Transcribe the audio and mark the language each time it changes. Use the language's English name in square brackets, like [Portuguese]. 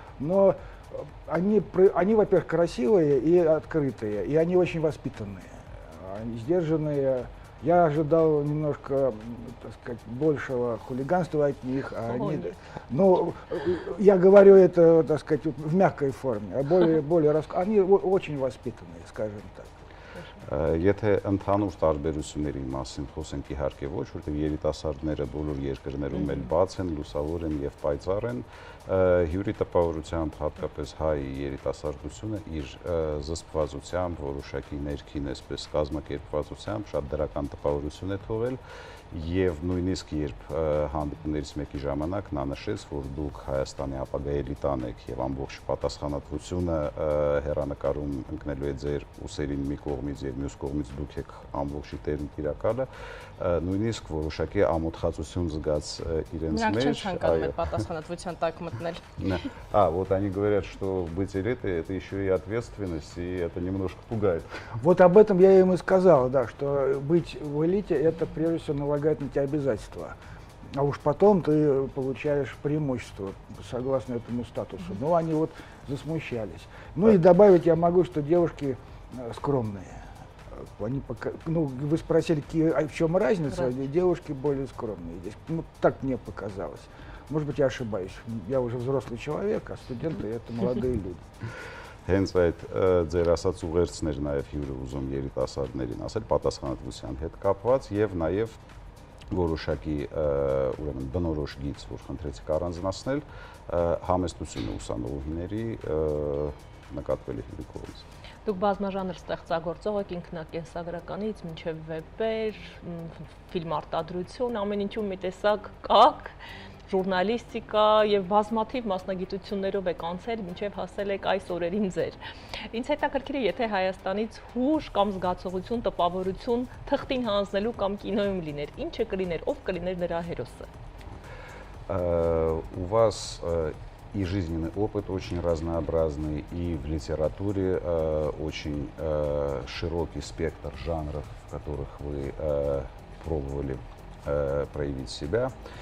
[Russian] Но они во-первых, красивые и открытые, и они очень воспитанные, сдержанные. Я ожидал немножко, так сказать, большего хулиганства от них, а они, ну, я говорю это, так сказать, в мягкой форме, а они очень воспитанные, скажем так. [Armenian] Եթե ընդհանուր տարբերությունների մասին խոսենք իհարկե ոչ, որտեղ երիտասարդները բոլոր երկրներում էլ բաց են, լուսավոր են եւ պայծառ են, հյուրի տպավորությամբ հատկապես հայ երիտասարդությունը իր զսպվածությամբ, որոշակի ներքին այսպես կազմակերպվածությամբ շատ դրական տպավորություն է թողել եւ նույնիսկ երբ հանդիպումներից մեկի ժամանակ նա նշեց, որ դուք Հայաստանի ապագա էլիտան եք եւ ամբողջ պատասխանատվությունը հերանեկարում ընկնելու է ձեր ուսերին մի կողմից եւ մյուս կողմից դուք եք ամբողջի տերն տիրակալը, նույնիսկ որոշակի ամոթխածություն զգաց իրենց մեջ։ Նրանք չեն ցանկանում այդ պատասխանատվության տակ мտնել։ [Russian] Вот они говорят, что быть элитой это еще и ответственность, и это немножко пугает. Вот об этом я им и сказал, да, что быть в элите это прежде всего налагает на тебя обязательства. А уж потом ты получаешь преимущество согласно этому статусу. Но они вот засмущались. Ну и добавить я могу, что девушки скромные. Они вы спросили, в чем разница? Да. Девушки более скромные здесь. Ну, так мне показалось. Может быть, я ошибаюсь. Я уже взрослый человек, а студенты это молодые люди. [Armenian] Հենց այդ ձեր ասած ուղերձներ նաև հյուրը ուզում երիտասարդներին ասել պատասխանատվության հետ կապված եւ նաև որոշակի ուրեմն բնորոշ գիծ, որ խնդրեցիք առանձնացնել համեստությունը ուսանողների նկատվելի հյուրի կողմից։ Դուք բազմաժանր ստեղծագործող եք ինքնակենսագրականից մինչև վեպեր, ֆիլմ արտադրություն, ամեն ինչում մի տեսակ կաք, ժուրնալիստիկա եւ բազմաթիվ մասնագիտություններով եք անցել, մինչև հասել եք այս օրերին ձեր։ Ինձ հետաքրքիր է, եթե Հայաստանից հուշ կամ զգացողություն, տպավորություն թղթին հանձնելու կամ կինոյում լիներ, ինչը կլիներ, ով կլիներ նրա հերոսը։ [Russian] У вас и жизненный опыт очень разнообразный, и в литературе очень широкий спектр жанров, в которых вы пробовали проявить себя.